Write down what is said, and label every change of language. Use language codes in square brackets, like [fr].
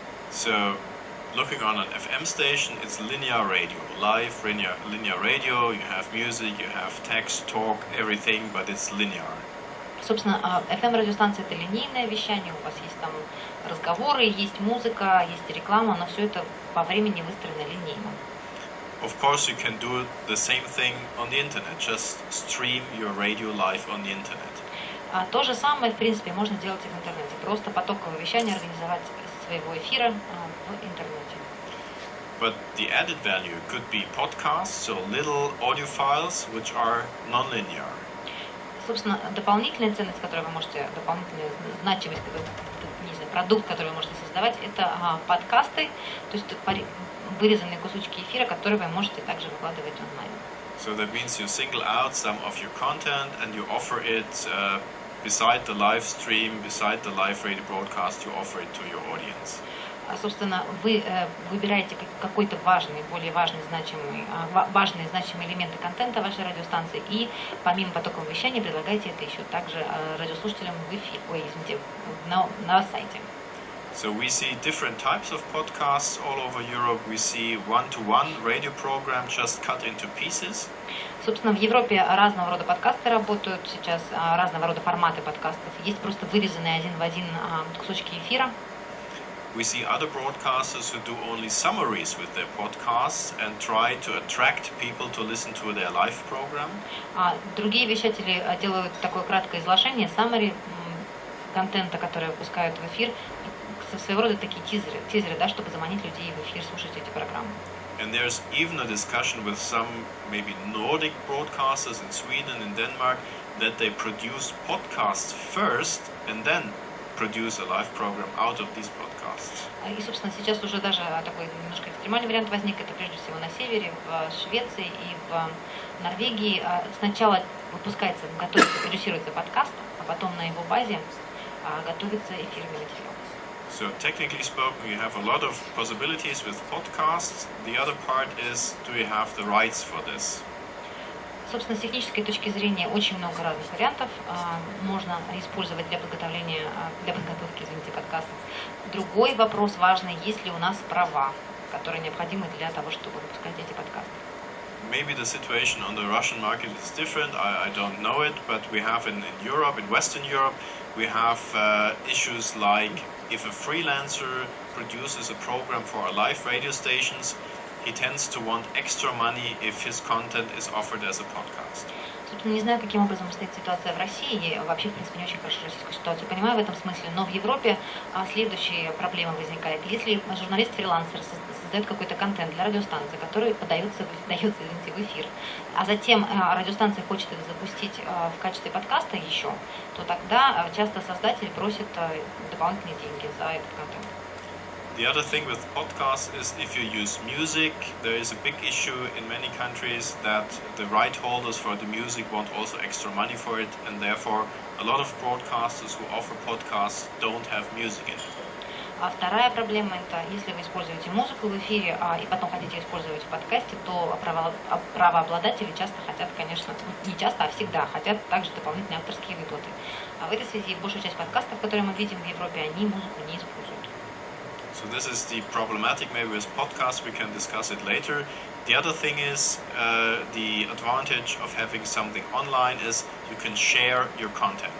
[en] So, looking on an FM station, it's linear radio, live linear radio. You have music, you have text, talk, everything, but it's linear. [ru] Собственно, FM-радиостанция — это линейное вещание, у вас есть там разговоры, есть музыка, есть реклама, но все это по времени выстроено линейно. [en] Of course, you can do the same thing on the internet, just stream your radio live on the internet. [ru] То же самое, в принципе, можно делать и в интернете. Просто потоковое вещание организовать из своего эфира в интернете. [en] But the added value could be podcasts, so little audio files which are non-linear. [ru] Собственно, дополнительная ценность, которую вы можете, дополнительная значимость, продукт, который вы можете создавать, это подкасты, то есть вырезанные кусочки эфира, которые вы можете также выкладывать онлайн. [en] So that means you single out some of your content and you offer it beside the live stream, beside the live radio broadcast, you offer it to your audience. [ru] Собственно, вы выбираете какой-то более важные, значимые элементы контента вашей радиостанции и помимо потокового вещания предлагаете это еще также радиослушателям в эфире, на сайте. [en] So we see different types of podcasts all over Europe. We see one-to-one radio program just cut into pieces. [ru] Собственно, в Европе разного рода подкасты работают сейчас, разного рода форматы подкастов. Есть просто вырезанные один в один кусочки эфира. [en] We see other broadcasters who do only summaries with their podcasts and try to attract people to listen to their live program. [ru] Другие вещатели делают такое краткое изложение, summary контента, который выпускают в эфир, своего рода такие тизеры, чтобы заманить людей в эфир слушать эти программы. [en] And there's even a discussion with some maybe Nordic broadcasters in Sweden and Denmark that they produce podcasts first and then produce a live program out of these podcasts. [ru] И, собственно, сейчас уже даже такой немножко экстремальный вариант возник. Это прежде всего на севере, в Швеции и в Норвегии. Сначала готовится, продюсируется подкаст, а потом на его базе готовится эфирный материал. [en] So technically spoken, you have a lot of possibilities with podcasts. The other part is, do you have the rights for this? [ru] Собственно, с технической точки зрения очень много разных вариантов можно использовать для подготовки подкастов. Другой вопрос важный, есть ли у нас права, которые необходимы для того, чтобы выпускать эти подкасты. [en] Maybe the situation on the Russian market is different, I don't know it, but we have in Europe, in Western Europe, we have issues like if a freelancer produces a program for a live radio stations, he tends to want extra money if his content is offered as a podcast. [ru] Собственно, не знаю, каким образом стоит ситуация в России. Я вообще, в принципе, не очень хорошо российскую ситуацию понимаю в этом смысле, но в Европе следующая проблема возникает. Если журналист-фрилансер создает какой-то контент для радиостанции, который подается в эфир, а затем радиостанция хочет это запустить в качестве подкаста еще, то тогда часто создатель просит дополнительные деньги за этот контент. [en] The other thing with podcasts is if you use music, there is a big issue in many countries that the right holders for the music want also extra money for it, and therefore a lot of broadcasters who offer podcasts don't have music in it. [ru] А вторая проблема — это если вы используете музыку в эфире и потом хотите использовать в подкасте, то правообладатели часто хотят, конечно, не часто, а всегда хотят также дополнительные авторские выплаты. А в этой связи большая часть подкастов, которые мы видим в Европе, они музыку не используют. [en] So this is the problematic maybe with podcasts, we can discuss it later. The other thing is the advantage of having something online is you can share your content.